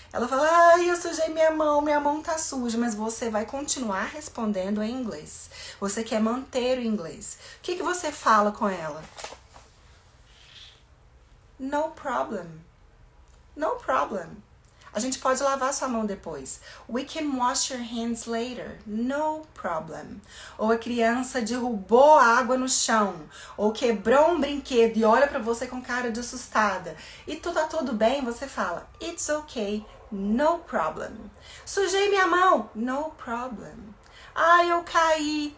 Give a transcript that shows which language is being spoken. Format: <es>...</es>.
<pt>Ela fala, ai, eu sujei minha mão tá suja. Mas você vai continuar respondendo em inglês. Você quer manter o inglês. O que você fala com ela?</pt> <en>No problem. No problem.</en> <pt>A gente pode lavar sua mão depois.</pt> <en>We can wash your hands later. No problem.</en> <pt>Ou a criança derrubou a água no chão. Ou quebrou um brinquedo e olha pra você com cara de assustada. E tá tudo bem? Você fala,</pt> <en>it's okay. No problem.</en> <pt>Sujei minha mão.</pt> <en>No problem.</en> <pt>Ah, eu caí.</pt>